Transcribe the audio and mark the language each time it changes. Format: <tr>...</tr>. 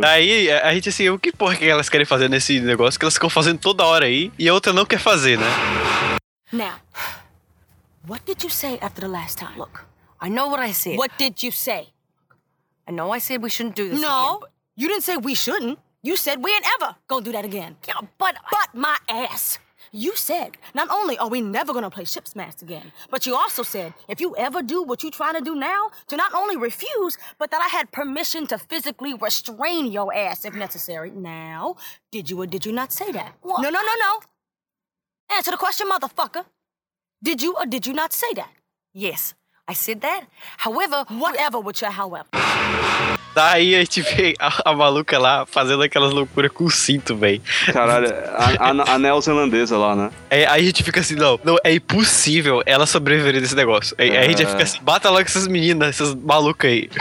<pt>Daí, a gente assim, o que porra que elas querem fazer nesse negócio que elas ficam fazendo toda hora aí e a outra não quer fazer, né?</pt> <en>Now, what did you say after the last time? Look, I know what I said. What did you say? I know I said we shouldn't do this. No, again, you didn't say we shouldn't. You said we ain't ever gonna do that again. Yeah, but my ass. You said not only are we never gonna play ship's mast again, but you also said if you ever do what you're trying to do now, to not only refuse, but that I had permission to physically restrain your ass if necessary. Now, did you or did you not say that? What? No, no, no, no. Answer the question, motherfucker. Did you or did you not say that? Yes, I said that. However, whatever with your however.</en> <pt>Daí a gente vê a maluca lá fazendo aquelas loucuras com o cinto, velho. Caralho, a neozelandesa lá, né? Aí a gente fica assim, não, é impossível ela sobreviver nesse negócio. Aí a gente fica assim, bata logo essas meninas, essas malucas aí.</pt>